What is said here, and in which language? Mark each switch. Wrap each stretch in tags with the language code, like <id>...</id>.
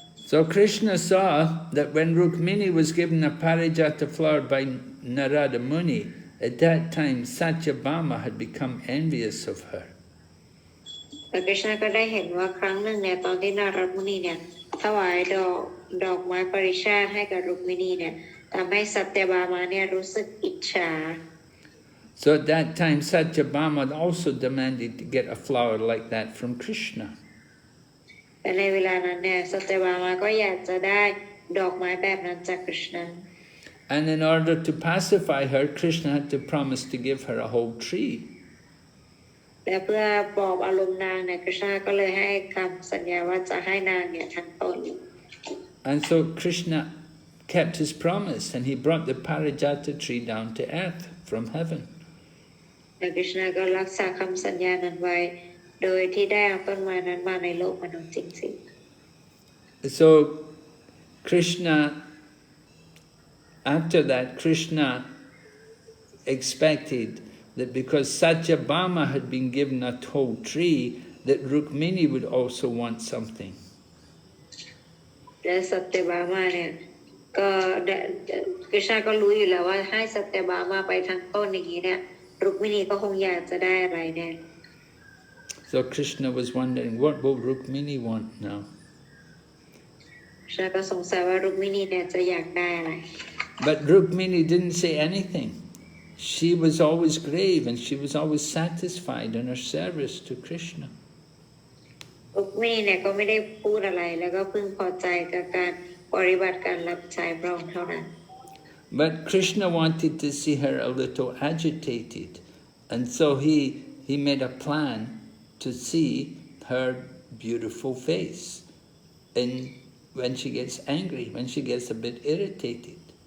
<en>So Krishna saw that when Rukmini was given a parijata flower by Narada Muni, at that time Satyabhama had become envious of her.</en> <th>แต่คริชนาก็ได้เห็นว่าครั้งหนึ่งเนี่ยตอนที่นารดมุนีเนี่ยถวายดอกไม้ปริชาติให้กับรุกมินีเนี่ยทำให้สัตยบามาเนี่ยรู้สึกอิจฉา</th> <en>So at that time Satyabhama also demanded to get a flower like that from Krishna.</en> <th>แต่ในเวลานั้นเนี่ยสัตยบามาก็อยากจะได้ดอกไม้แบบนั้นจากคริชนา</th> <en>And in order to pacify her, Krishna had to promise to give her a whole tree.</en> <th>และเพื่อปลอบอารมณ์นางเนี่ยคริชนาก็เลยให้คำสัญญาว่าจะให้นางเนี่ยทั้งต้น</th> <en>And so Krishna kept his promise and he brought the parijata tree down to earth from heaven.</en> <th>และคริชนาก็รักษาคำสัญญานั้นไว้โดยที่ได้เอาต้นไม้นั้นมาในโลกมนุษย์จริงๆ</th> <en>So Krishna, after that, Krishna expected that because Satyabhama had been given a whole tree, that Rukmini would also want something.</en> <th>และสัตยบามาเนี่ยก็คริชนาก็รู้อยู่แล้วว่าให้สัตยบามาไปทั้งต้นอย่างนี้เนี่ยรุกมินีก็คงอยากจะได้อะไรแน่</th> <en>So Krishna was wondering, what will Rukmini want now?</en> <th>คริชนาก็สงสัยว่ารุกมินีเนี่ยจะอยากได้อะไร</th> <en>But Rukmini didn't say anything. She was always grave and she was always satisfied in her service to Krishna.</en> <th>รุกมินีเนี่ยก็ไม่ได้พูดอะไรแล้วก็พึงพอใจกับการปฏิบัติการรับใช้พระองค์เท่านั้น</th> <en>But Krishna wanted to see her a little agitated, and so he made a plan to see her beautiful face when she gets angry, when she gets a bit irritated.</en>